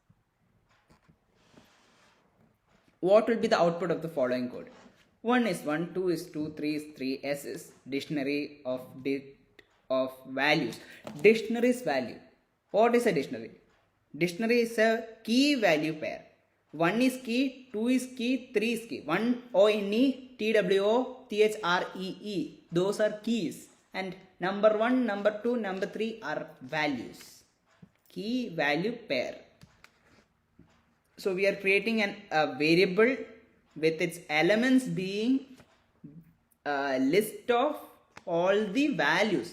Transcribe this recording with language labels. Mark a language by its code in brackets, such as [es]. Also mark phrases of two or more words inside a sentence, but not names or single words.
[en] What will be the output of the following code? 1 is 1, 2 is 2, 3 is 3, S is dictionary of of values. Dictionary's value. What is a dictionary? Dictionary is a key value pair. 1 is key, 2 is key, 3 is key. 1 O-N-E, T-W-O-T-H-R-E-E. Those are keys. And number 1, number 2, number 3 are values. Key value pair. So we are creating a variable with its elements being a list of all the values.